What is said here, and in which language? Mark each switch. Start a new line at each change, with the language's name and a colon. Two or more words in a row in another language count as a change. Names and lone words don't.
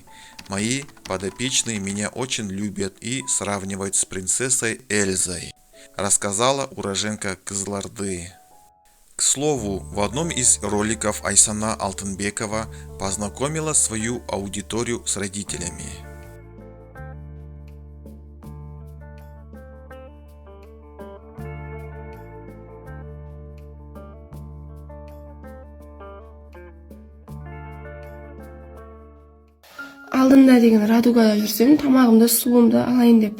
Russian: Мои подопечные меня очень любят и сравнивают с принцессой Эльзой, рассказала уроженка Кызылорды. К слову, в одном из роликов Айсана Алтынбекова познакомила свою аудиторию с родителями.
Kazakh: Алдында деген радугада жүрсем, тамағымды, суымды алайын деп.